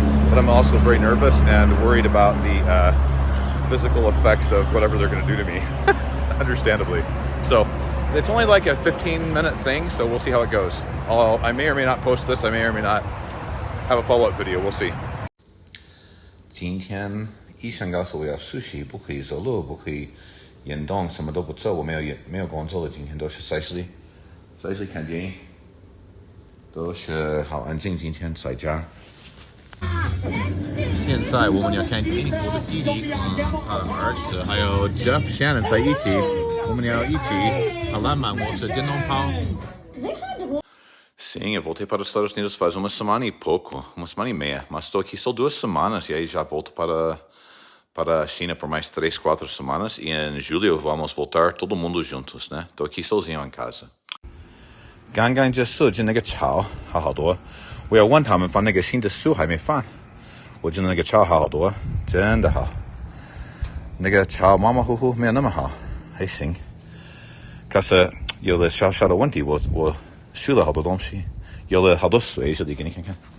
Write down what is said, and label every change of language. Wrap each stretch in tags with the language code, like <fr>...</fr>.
<en>But I'm also very nervous and worried about the physical effects of whatever they're going to do to me, understandably. So it's only like a 15-minute thing, so we'll see how it goes. I may or may not post this. I may or may not have a follow-up video. We'll see.</en> <zh>今天医生告诉我要休息，不可以走路，不可以运动，什么都不做。我没有工作了，今天都是在这里看电影，都是好安静。今天在家。现在我们要看电影，我的弟弟跟他的儿子还有 Jeff、Shannon 在一起，我们要一起好浪漫，我是电动炮。</zh> <pt>Sim, eu voltei para os Estados Unidos faz uma semana e pouco, uma semana e meia, mas estou aqui só 2 semanas e aí já volto para a China por mais 3, 4 semanas e em julho vamos voltar todo mundo juntos, né? Estou aqui sozinho em casa。</pt> <zh>刚刚就设计那个桥好好多，我要问他们放那个新的树还没放，我觉得那个桥好好多，真的好。那个桥马马虎虎没有那么好，还行。可是有了小小的问题，我修了好多东西，有了好多水，这里给你看看。</zh>